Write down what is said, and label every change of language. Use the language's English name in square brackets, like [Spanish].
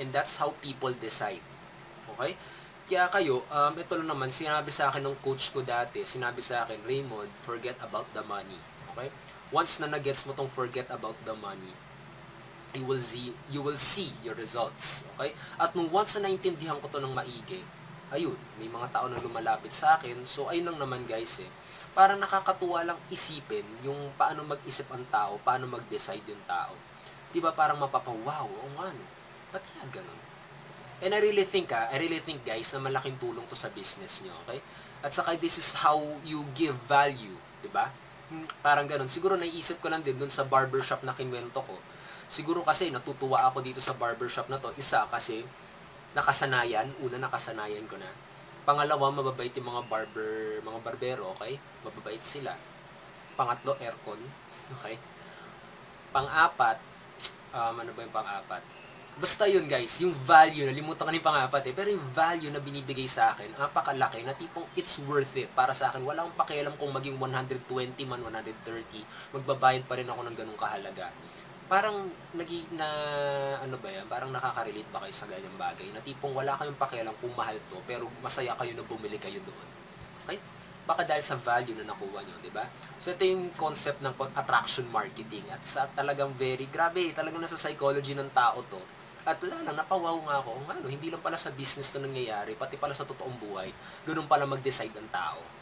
[English] And that's how people decide. Okay? [Filipino] Kaya kayo, ito lang naman, sinabi sa akin ng coach ko dati, sinabi sa akin, Raymond, [English] forget about the money. Okay? Once [Filipino] na nagets mo tong [English] forget about the money, you will see your results. Okay? [Filipino] At nung once na naintindihan ko to ng maigi, ayun, may mga tao na lumalapit sa akin, so ayun lang naman guys parang nakakatuwa lang isipin yung paano mag-isip ang tao, paano mag-decide yung tao. Diba parang mapapawaw, o nga no, ba't kaya ganun? [English] And I really think guys [Filipino] na malaking tulong to sa [English] business nyo, okay? [Filipino] At saka [English] this is how you give value, [Filipino] 'di ba? Parang ganoon. Siguro naiisip ko lang din doon sa barbershop na kinwento ko. Siguro kasi natutuwa ako dito sa barbershop na to. Isa kasi nakasanayan ko na. Pangalawa, mababait yung mga barbero, okay? Mababait sila. Pangatlo, aircon, okay? Pang-apat, ano ba yung pang-apat? Basta yun guys, yung value, nalimutan ko na yung pang-apat pero yung value na binibigay sa akin, napakalaki, na tipong [English] it's worth it [Filipino] para sa akin. Wala akong pakialam kung maging 120 man, 130, magbabayad pa rin ako ng ganung kahalaga. Parang, ano ba yan, parang nakaka-relate ba kayo sa ganyang bagay, na tipong wala kayong pakialam kung mahal to, pero masaya kayo na bumili kayo doon. Okay? Baka dahil sa value na nakuha nyo, di ba? So, ito yung concept ng attraction marketing. At sa talagang grabe, talagang nasa psychology ng tao to. At wala lang, napawaw nga ako, hindi lang pala sa business to nangyayari, pati pala sa totoong buhay, ganun pala mag-decide ang tao.